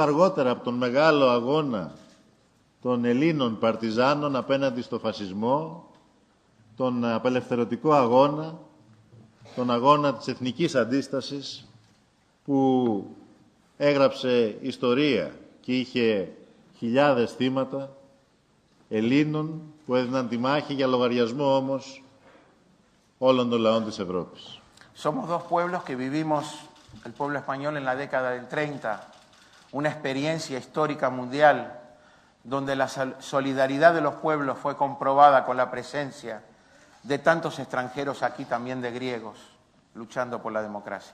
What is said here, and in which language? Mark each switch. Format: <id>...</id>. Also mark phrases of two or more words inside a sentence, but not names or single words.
<el>αργότερα από τον μεγάλο αγώνα των Ελλήνων παρτιζάνων απέναντι στο φασισμό, τον απελευθερωτικό αγώνα, τον αγώνα της εθνικής αντίστασης που έγραψε ιστορία και είχε χιλιάδες θύματα Ελλήνων που έδιναν τη μάχη για λογαριασμό όμως όλων των λαών της Ευρώπης.</el> <es>Somos dos pueblos que vivimos, el pueblo español en la década del 30, una experiencia histórica mundial donde la solidaridad de los pueblos fue comprobada con la presencia de tantos extranjeros, aquí también de griegos, luchando por la democracia.</es>